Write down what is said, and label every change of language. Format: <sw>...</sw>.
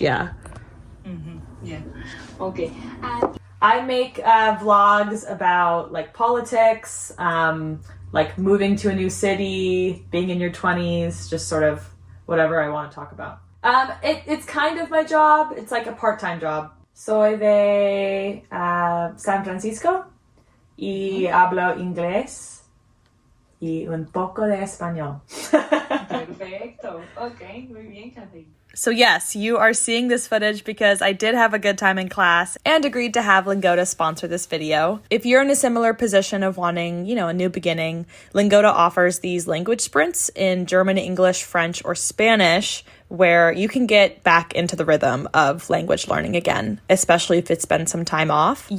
<en>Yeah. Yeah. Okay. I make vlogs about like politics, like moving to a new city, being in your 20s, just sort of whatever I want to talk about. It's kind of my job. It's like a part-time job.</en> <es>Soy de San Francisco y hablo inglés y un poco de español. Perfecto. Okay, muy bien, Kathy.</es> <en>So yes, you are seeing this footage because I did have a good time in class and agreed to have Lingota sponsor this video. If you're in a similar position of wanting, a new beginning, Lingota offers these language sprints in German, English, French, or Spanish, where you can get back into the rhythm of language learning again, especially if it's been some time off.</en>